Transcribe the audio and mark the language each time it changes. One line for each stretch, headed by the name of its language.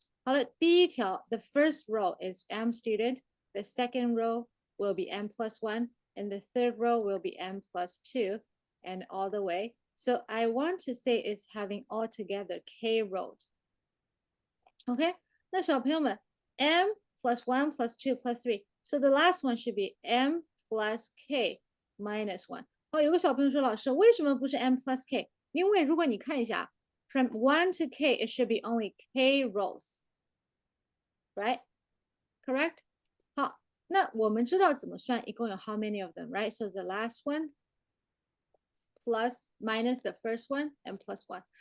Chinese: 好了，第一条
English: the first row is m student. The second row will be m plus 1. And the third row will be m plus 2 and all the way. So I want to say it's having altogether k rows. Okay,
Chinese: 那小朋友们
English: m plus 1 plus 2 plus 3. So the last one should be m plus k minus 1.
Chinese: 好，有个小朋友说，老师，为什么不是 m plus k？因为如果你看一下
English: from 1 to k, it should be only k rows. Right? Correct?
Chinese: 好，那我们知道怎么算，一共有
English: how many of them, right? So the last one plus minus the first one and plus 1.